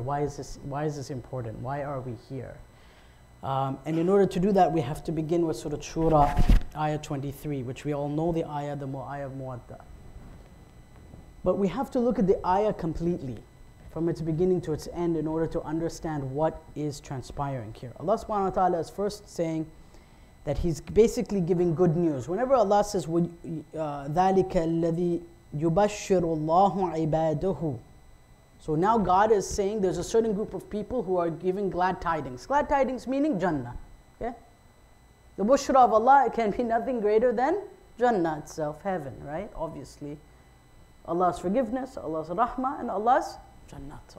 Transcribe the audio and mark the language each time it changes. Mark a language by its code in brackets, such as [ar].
[en] Why is this important? Why are we here? And in order to do that, we have to begin with Surah Shura, Ayah 23, which we all know the ayah of Muwadda. But we have to look at the ayah completely, from its beginning to its end, in order to understand what is transpiring here. Allah subhanahu wa ta'ala is first saying that He's basically giving good news. Whenever Allah says, [ar] ذَلِكَ الَّذِي يُبَشِّرُ اللَّهُ عِبَادَهُ. [en] So now God is saying there's a certain group of people who are giving glad tidings. Glad tidings meaning Jannah. Okay? The bushra of Allah, it can be nothing greater than Jannah itself, heaven, right? Obviously. Allah's forgiveness, Allah's rahmah, and Allah's Jannat.